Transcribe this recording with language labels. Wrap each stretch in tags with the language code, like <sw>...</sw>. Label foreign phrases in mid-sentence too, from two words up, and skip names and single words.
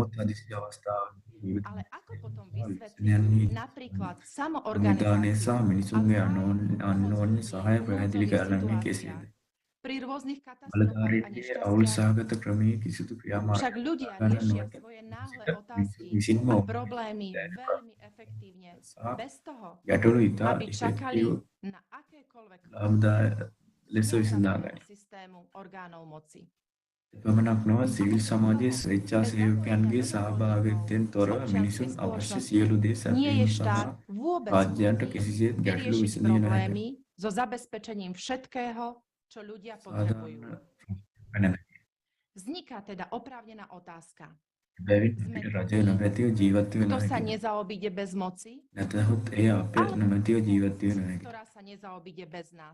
<sk>Ale ako potom vysvetliť napríklad samoorganizáciu a pomoc ľudí v núdzových situáciách, pri rôznych katastrofách a nešťastiach? Však ľudia riešia svoje náhle otázky a problémy veľmi efektívne, bez toho, aby čakali na akékoľvek systému orgánov moci.</sk> <si>එපමණක් නොව සිවිල් සමාජයේ ස්වේච්ඡාසේවකයන්ගේ සහභාගීත්වයෙන් තොරව මිනිසුන් අවශ්‍ය සියලු දේ සැපයීම සඳහා රාජ්‍යයන්ට කිසිසේත් ගැටලු විසඳිය නොහැක.</si> <sk>So zabezpečením všetkého, čo ľudia potrebujú. Vzniká teda oprávnená otázka. Kto sa nezaobíde bez moci? Ktorá sa nezaobíde bez nás?</sk>